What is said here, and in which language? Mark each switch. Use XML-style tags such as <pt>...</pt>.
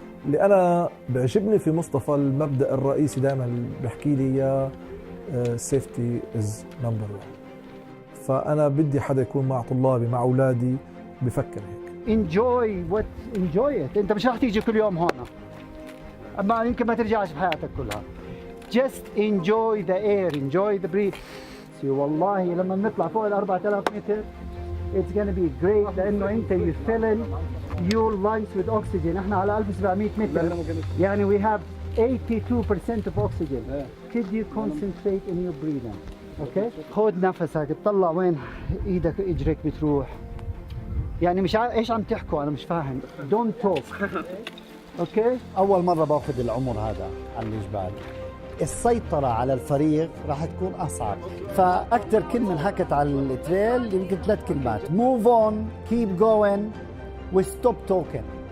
<ar>اللي أنا بيعجبني في مصطفى المبدأ الرئيسي دائما بيحكي لي يا</ar> <en>safety is number one.</en> <ar>فأنا بدي حدا يكون مع طلابي مع أولادي بفكر هيك.</ar> <en>Enjoy it.</en> <ar>أنت مش رح تيجي كل يوم هون. أما يمكن ما ترجعش بحياتك كلها.</ar> <en>Just enjoy the air, enjoy the breath.</en> <ar>والله لما بنطلع فوق ال 4000 متر</ar> <en>it's gonna be great</en> <ar>لأنه أنت</ar> <en>you filling your lungs with oxygen.</en> <ar>إحنا على 1700 متر يعني</ar> <en>we have 82% of oxygen. Could you concentrate in your breathing? Okay?</en> <ar>خذ نفسك، تطلع وين إيدك إجرك بتروح. يعني مش إيش عم تحكوا أنا مش فاهم.</ar> <en>Don't talk.</en> <ar>اوكي اول مره باخذ العمر هذا على الجبال، السيطره على الفريق راح تكون اصعب، فاكثر كلمه انحكت على التريل يمكن 3 كلمات:</ar> <en>move on, keep going</en> <ar>وستوب توكن.</ar>